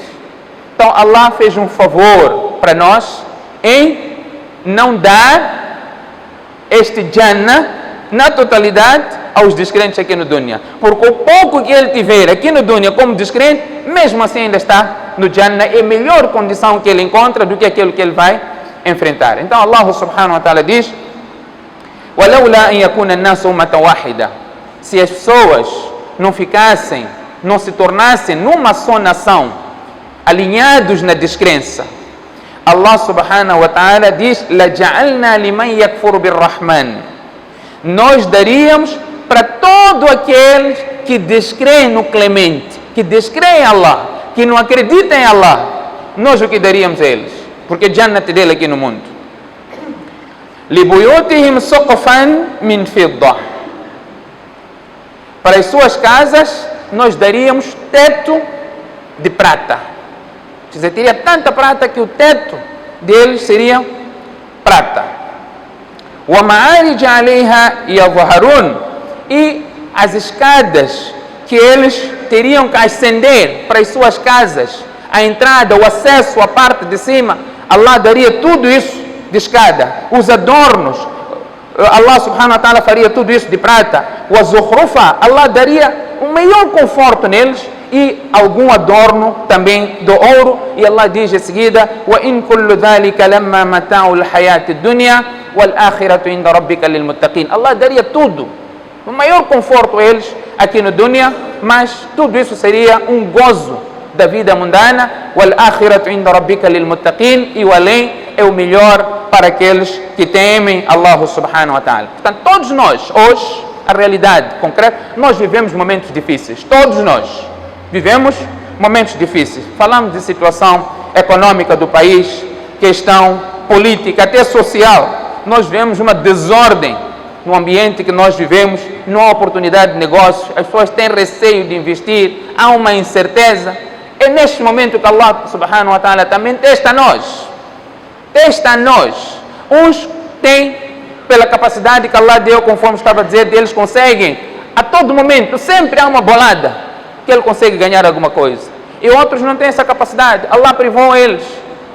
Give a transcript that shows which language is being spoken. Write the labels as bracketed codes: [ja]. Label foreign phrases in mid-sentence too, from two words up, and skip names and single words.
[pt] Então, Allah fez um favor para nós em não dar este Jannah na totalidade aos descrentes aqui no dunya. Porque o pouco que ele tiver aqui no dunya como descrente, mesmo assim ainda está no Jannah, é melhor condição que ele encontra do que aquilo que ele vai enfrentar. Então [ar] الله سبحانه وتعالى [pt] diz: [ar] وَلَوْلَا أَنْ يَكُونَ النَّاسُ أُمَّةً وَاحِدَةً. [pt] Se as pessoas não ficassem, não se tornassem numa só nação, alinhados na descrença, [ar] الله سبحانه وتعالى [pt] diz: [ar] لَجَعَلْنَا لِمَنْ يَكْفُرُ بِالرَّحْمَنِ. [pt] Nós daríamos para todos aqueles que descreem no Clemente, que descreem em Allah, que não acreditam em Allah, nós o que daríamos a eles? Porque Jannat dele aqui no mundo. [ar] لِبُيُوتِهِمْ سُقْفًا مِنْ فِضَّةٍ. [pt] Para as suas casas, nós daríamos teto de prata. Quer dizer, teria tanta prata que o teto deles seria prata. [ar] وَمَعَارِجَ عَلَيْهَا يَظْهَرُونَ. [pt] E as escadas que eles teriam que ascender para as suas casas, a entrada, o acesso, a parte de cima, Allah daria tudo isso de escada. Os adornos, [ar] الله سبحانه وتعالى [pt] faria tudo isso de prata. [ar] وَزُخْرُفًا. [pt] Allah daria um maior conforto neles e algum adorno também do ouro. E Allah diz em seguida: [ar] وَإِن كُلُّ ذَلِكَ لَمَّا مَتَاعُ الْحَيَاةِ الدُّنْيَا وَالْآخِرَةُ عِنْدَ رَبِّكَ لِلْمُتَّقِينَ. [pt] Allah daria tudo, o maior conforto a eles aqui no dunya, mas tudo isso seria um gozo da vida mundana. [ar] وَالْآخِرَةُ عِنْدَ رَبِّكَ لِلْمُتَّقِينَ. [pt] E o além é o melhor para aqueles que temem [ar] الله سبحانه وتعالى. [pt] Portanto, todos nós, hoje, a realidade concreta, nós vivemos momentos difíceis. Todos nós vivemos momentos difíceis. Falamos de situação econômica do país, questão política, até social. Nós vemos uma desordem no ambiente que nós vivemos, não há oportunidade de negócios, as pessoas têm receio de investir, há uma incerteza. É neste momento que [ar] الله سبحانه وتعالى [pt] também testa nós. Testa nós. Uns têm, pela capacidade que Allah deu, conforme estava a dizer, eles conseguem, a todo momento, sempre há uma bolada que ele consegue ganhar alguma coisa. E outros não têm essa capacidade. Allah privou eles.